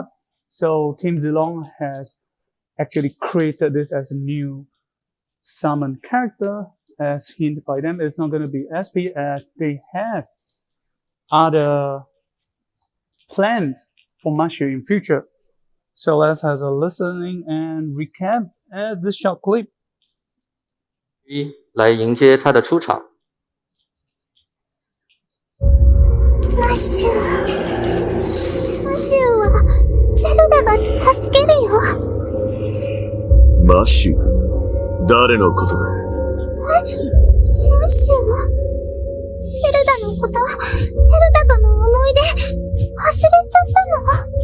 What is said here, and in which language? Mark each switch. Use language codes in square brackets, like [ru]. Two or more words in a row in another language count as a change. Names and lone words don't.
[en] So Team Zlong has actually created this as a new summon character, as hinted by them. It's not going to be SP, as they have other plans for Mashu in future. So let's have a listening and recap at this short clip. [zh] 来迎接他的出场。 [ja] マシューはゼルダが助けるよ。マシュー、誰のことだ？マシューはゼルダのこと、ゼルダとの思い出忘れちゃったの？